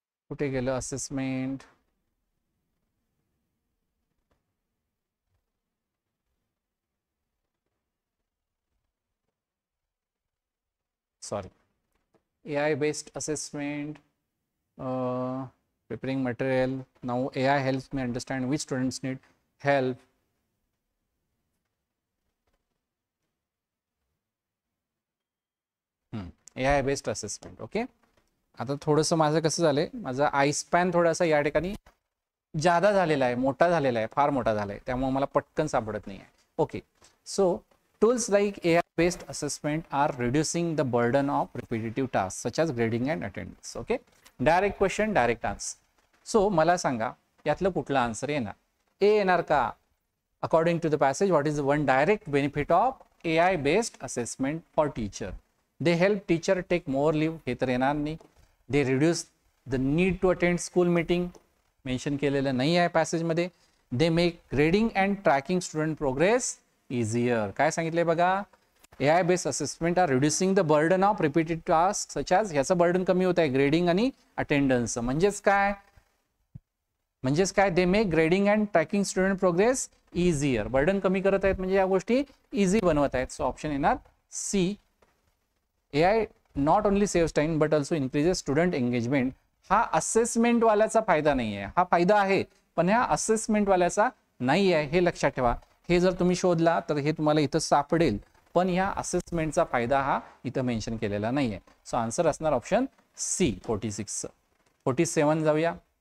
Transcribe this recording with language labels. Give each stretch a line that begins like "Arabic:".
Marathi: कुठे गेलं
English: Assessment, sorry, AI based assessment, preparing material. Now AI helps me understand which students need help. AI based assessment.
Marathi: Okay, आता थोडंसं माझं कसं झालंय, माझा आय स्पॅन थोडासा या ठिकाणी जादा झालेला आहे, मोठा झालेला आहे, फार मोठा झाला आहे, त्यामुळे मला पटकन सापडत नाही आहे.
English: Okay, so tools like AI based assessment are reducing the burden of repetitive tasks such as grading and attendance. Okay, direct question, direct answer.
Marathi: So मला सांगा यातलं कुठलं आन्सर येणार. ए येणार का?
English: According to the passage, what is one direct benefit of AI based assessment for teacher? They help teacher take more leave,
Marathi: हे तर येणार नाही.
English: they reduce the need to attend school meeting,
Marathi: mention केलेलं नाही आहे पॅसेजमध्ये.
English: They make grading and tracking student progress easier.
Marathi: काय सांगितलंय बघा,
English: AI based assessment are reducing the burden of repeated task such as,
Marathi: ह्याचं बर्डन कमी होत आहे ग्रेडिंग आणि अटेंडन्स. म्हणजेच काय,
English: They make grading and tracking student progress easier.
Marathi: Burden कमी करत आहेत म्हणजे या गोष्टी इझी बनवत आहेत. सो ऑप्शन येणार C.
English: AI not only saves time but also increases student engagement.
Marathi: हा असेसमेंट वाल्याचा फायदा नाही आहे, हा फायदा आहे पण ह्या असेसमेंट वाल्याचा नाही आहे, हे लक्षात ठेवा. हे जर तुम्ही शोधला तर हे तुम्हाला इथं सापडेल, पण ह्या असेसमेंटचा फायदा हा इथं मेन्शन केलेला नाही आहे. सो आन्सर असणार ऑप्शन सी 46. 47 जाऊया.